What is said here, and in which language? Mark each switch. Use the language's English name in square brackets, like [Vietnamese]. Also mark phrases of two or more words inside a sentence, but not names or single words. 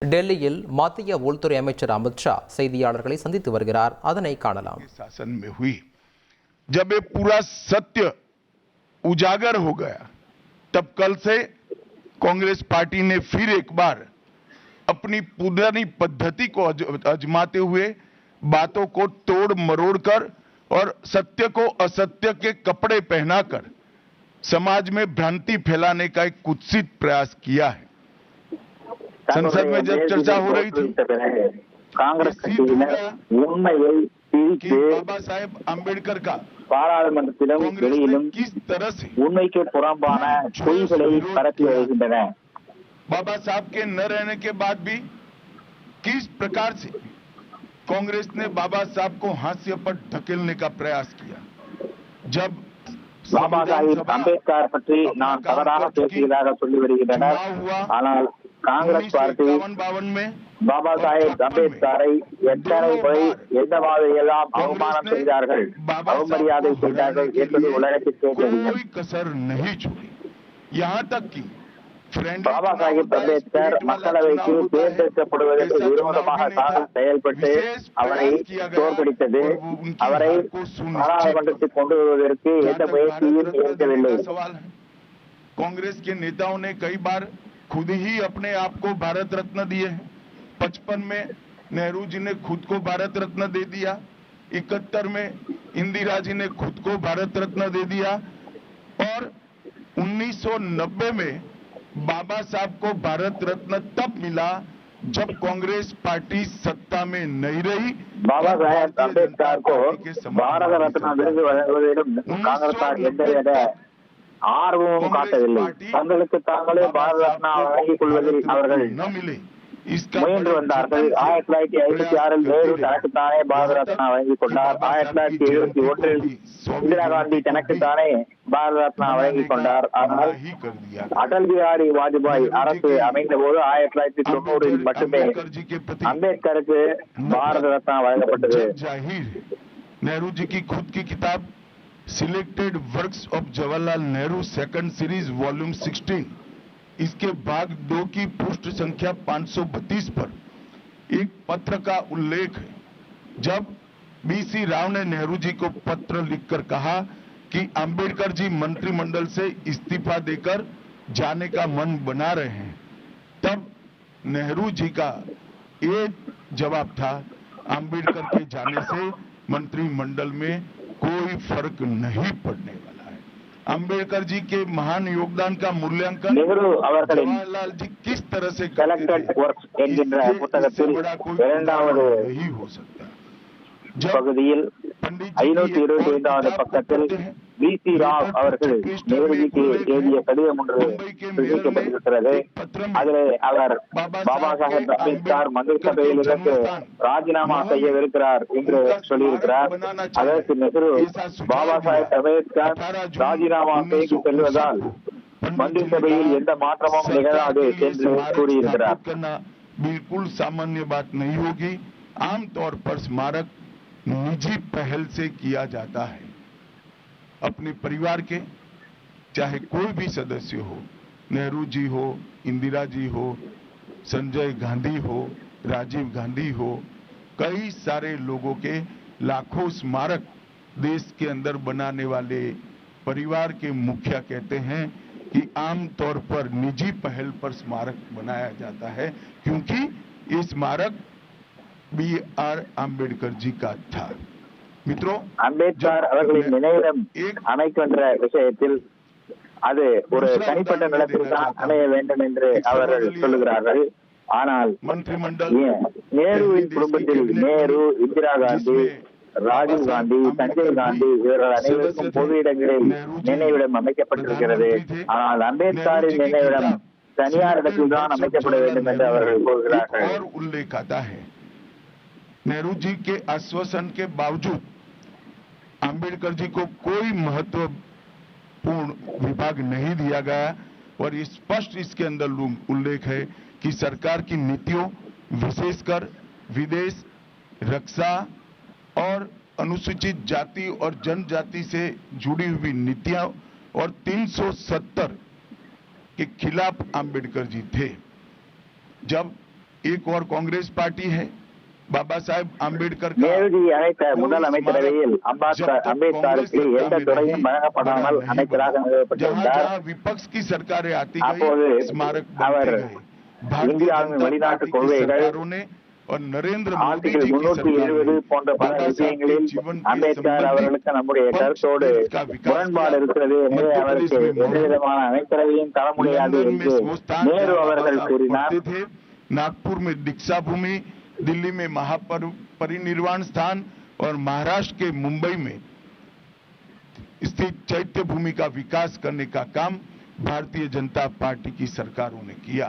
[Tamil] டெல்லியில் மத்திய உள்துறை அமைச்சர் அமித் ஷா செய்தியாளர்களை சந்தித்து வருகிறார். அதனை காணலாம். [Hindi] शासन में हुई जब ये पूरा सत्य उजागर हो गया, तब कल से कांग्रेस पार्टी ने फिर एक बार अपनी पुरानी पद्धति को आजमाते हुए बातों को तोड़ मरोड़ कर और सत्य को असत्य के कपड़े पहनाकर समाज में भ्रांति फैलाने का एक कुत्सित प्रयास किया है। संसद में जब चर्चा हो रही थी, कांग्रेस बाबा साहेब आम्बेडकर का [Tamil] பாராளுமன்றத்திலும் வெளியிலும் [Hindi] किस तरह से [Tamil] உண்மைக்கு புறம்பான பொய்களை பரப்பி வருகின்றன. [Hindi] बाबा साहब के न रहने के बाद भी किस प्रकार से कांग्रेस ने बाबा साहब को हास्य पर धकेलने का प्रयास किया। जब [Tamil] பாபா சாஹிப் அம்பேத்கர் பற்றி நான் தவறாக பேசியதாக சொல்லி வருகின்றனர். ஆனால் காங்கிரஸ் பார்ட்டி பாபா சாஹிப் அம்பேத்கரை எத்தனை முறை எந்த மாதிரியெல்லாம் அவமானம் செய்தார்கள், அவமரியாதை செய்தார்கள் என்பது உலகத்திற்கே தெரியும். பாபா சாஹிப் அம்பேத்கர் மக்களவைக்கு தேர்ந்தெடுக்கப்படுவதற்கு விரோதமாக காங்கிரஸ் செயல்பட்டு அவரை தோற்கடித்தது. அவரை பாராளுமன்றத்தில் கொண்டு வருவதற்கு எந்த முயற்சியும் இருக்கவில்லை. [Hindi] कांग्रेस के नेताओं ने कई बार खुद ही अपने आप को भारत रत्न दिए हैं। 55 में नेहरू जी ने खुद को भारत रत्न दे दिया, 71 में इंदिरा जी ने खुद को भारत रत्न दे दिया और 1990 में बाबा साहब को भारत रत्न तब मिला जब कांग्रेस पार्टी सत्ता में नहीं रही। [Tamil] பாபா சாஹேப் அம்பேத்கருக்கு பாரத ரத்னா விருது வழங்குவதிலும் காங்கிரசார் எந்தவித ஆர்வமும் காட்டவில்லை. தங்களுக்கு தாங்களே பாரத ரத்னா வழங்கிக் கொள்வதில் அவர்கள் முயன்று வந்தார்கள். 1956 நேரு தனக்குத்தானே பாரத ரத்னா வழங்கிக் கொண்டார். 1971 இந்திரா காந்தி தனக்குத்தானே பாரத ரத்னா வழங்கிக் கொண்டார். ஆனால் அடல் பிஹாரி வாஜ்பாய் அரசு அமைந்த போது 1990 மட்டுமே அம்பேத்கருக்கு பாரத ரத்னா வழங்கப்பட்டது. [Hindi] नेहरू जी की खुद की किताब सिलेक्टेड वर्क्स ऑफ जवाहरलाल नेहरू [English] second series volume [Hindi] 16, इसके भाग 2 की पृष्ठ संख्या 532 पर एक पत्र का उल्लेख है, जब बीसी राव ने नेहरू जी को पत्र लिखकर कहा कि अंबेडकर जी मंत्रिमंडल से इस्तीफा देकर जाने का मन बना रहे हैं, तब नेहरू जी का ये जवाब था, अंबेडकर के जाने से मंत्रिमंडल में कोई फर्क नहीं पड़ने वाला है। अंबेडकर जी के महान योगदान का मूल्यांकन जवाहरलाल जी किस तरह से [Tamil] செலக்டட் ஒர்க்ஸ் என்கின்ற புத்தகத்தில் இரண்டாவது [Hindi] नहीं हो सकता। [Tamil] பகுதியில் 525வது பக்கத்தில் பிசி ராவ் அவர்கள் நேருஜிக்கு எழுதிய கடிதம் ஒன்று தெரிவிக்கப்பட்டிருக்கிறது. அதில் அவர் பாபா சாஹேப் அம்பேத்கர் மந்திரி சபையில் இருந்து ராஜினாமா செய்யவிருக்கிறார் என்று சொல்லியிருக்கிறார். அதற்கு நெஹ்ரு பாபா சாஹேப் அம்பேத்கர் ராஜினாமா செய்து செல்வதால் மந்திரி சபையில் எந்த மாற்றமும் நிகழாது என்று கூறியிருக்கிறார். [Hindi] बिल्कुल सामान्य बात नहीं होगी। आमतौर पर स्मारक निजी पहल से किया जाता है। अपने परिवार के चाहे कोई भी सदस्य हो, नेहरू जी हो, इंदिरा जी हो, संजय गांधी हो, राजीव गांधी हो, कई सारे लोगों के लाखों स्मारक देश के अंदर बनाने वाले परिवार के मुखिया कहते हैं कि आमतौर पर निजी पहल पर स्मारक बनाया जाता है, क्योंकि ये स्मारक B.R. अम्बेडकर जी का था। मित्रों, [Tamil] அம்பேத்கர் அவர்களின் நினைவிடம் அமைக்கின்ற விஷயத்தில் அது ஒரு தனிப்பட்ட நிலத்தில் தான் அமைய வேண்டும் என்று அவர்கள் சொல்லுகிறார்கள். ஆனால் நேருவின் குடும்பத்தில் நேரு, இந்திரா காந்தி, ராஜீவ் காந்தி, சஞ்சய் காந்தி இவர்கள் அனைவருக்கும் பொது இடங்களில் நினைவிடம் அமைக்கப்பட்டிருக்கிறது. ஆனால் அம்பேத்கரின் நினைவிடம் தனியார் இடத்தில் தான் அமைக்கப்பட வேண்டும் என்று அவர்கள் கூறுகிறார்கள். [Hindi] नेहरू जी के आश्वासन के बावजूद अंबेडकर जी को कोई महत्वपूर्ण विभाग नहीं दिया गया और ये स्पष्ट इसके अंदर उल्लेख है कि सरकार की नीतियों, विशेषकर विदेश, रक्षा और अनुसूचित जाति और जनजाति से जुड़ी हुई नीतियां और 370 के खिलाफ अंबेडकर जी थे। जब एक और कांग्रेस पार्टी है बाबा साहेब आम्बेडकर का [Tamil] நேருஜி அழைத்த முதல் அமைச்சரவையில் அம்பேத்கருக்கு எந்த துறையும் வழங்கப்படாமல் அமைச்சராக [Hindi] जहाँ [Tamil] நிறுவப்பட்டிருந்தார். [Hindi] जहाँ विपक्ष की सरकारें आती [Tamil] அப்போது [Hindi] गई स्मारक [Tamil] அவர் [Hindi] बनते गए. भारतीय [Tamil] இந்தியாவின் [Hindi] जनता [Tamil] வெளிநாட்டு [Hindi] पार्टी की [Tamil] கொள்கைகள் [Hindi] सरकारों ने और नरेंद्र मोदी [Tamil] ஆர்டிகல் [Hindi] जी की 370 सरकार [Tamil] போன்ற [Hindi] ने [Tamil] பல [Hindi] बाबा साहब के [Tamil] விஷயங்களில் [Hindi] जीवन के [Tamil] அம்பேத்கர் அவர்களுக்கு நம்முடைய [Hindi] संबंधित [Tamil] கருத்தோடு [Hindi] पंच का विकास [Tamil] முரண்பாடு [Hindi] किया. [Tamil] இருக்கிறது, எனவே [Hindi] मध्य [Tamil] அவருக்கு [Hindi] प्रदेश में [Tamil] எந்த விதமான அமைச்சரவையும் தர முடியாது [Hindi] लंदन में [Tamil] என்று [Hindi] स्वस्थान [Tamil] நேரு [Hindi] जहाँ बाबा [Tamil] அவர்கள் [Hindi] साहब [Tamil] கூறினார். [Hindi] पढ़ते थे, नागपुर में दीक्षा भूमि, दिल्ली में महापरिनिर्वाण स्थान और महाराष्ट्र के मुंबई में स्थित चैत्य भूमि का विकास करने का काम भारतीय जनता पार्टी की सरकारों ने किया.